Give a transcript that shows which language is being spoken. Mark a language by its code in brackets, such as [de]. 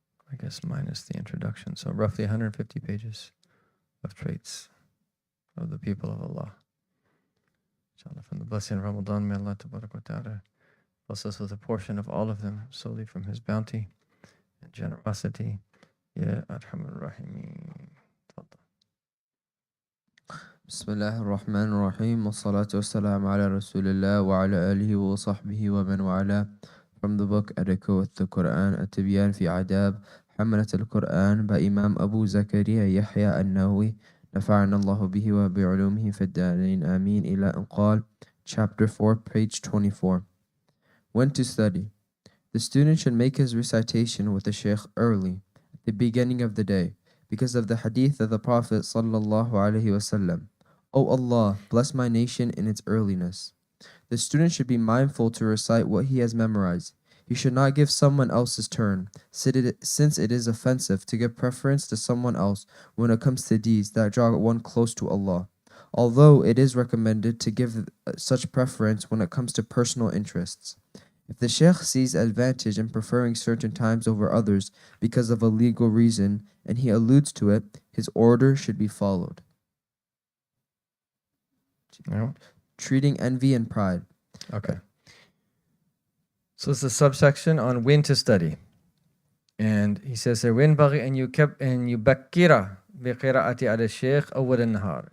[en] I guess minus the introduction. So roughly 150 pages of traits of the people of Allah. Inshallah, from the blessing of Ramadan, may Allah Ta'ala bless us with a portion of all of them solely from His bounty and generosity. [ar] Ya Arhamar Rahimeen. بسم الله الرحمن الرحيم والصلاة والسلام على رسول الله وعلى آله وصحبه ومن والاه. [en] From the book A Decade with the Quran, [ar] التبيان في عذاب حملة القرآن by Imam Abu Zakaria Yahya النووي نفعنا الله به وبعلومه في الدارين آمين إلى أن قال. [en] Chapter 4, page 24. When to study. The student should make his recitation with the Shaykh early, at the beginning of the day, because of the hadith of the Prophet sallallahu alaihi wasallam. O Allah, bless my nation in its earliness. The student should be mindful to recite what he has memorized. He should not give someone else's turn, since it is offensive to give preference to someone else when it comes to deeds that draw one close to Allah, although it is recommended to give such preference when it comes to personal interests. If the Shaykh sees advantage in preferring certain times over others because of a legal reason, and he alludes to it, his order should be followed. No? Treating envy and pride. Okay. So it's a subsection on when to study. And he says there, [ar] وينبغي أن يبكر بقراءة على الشيخ أول النهار.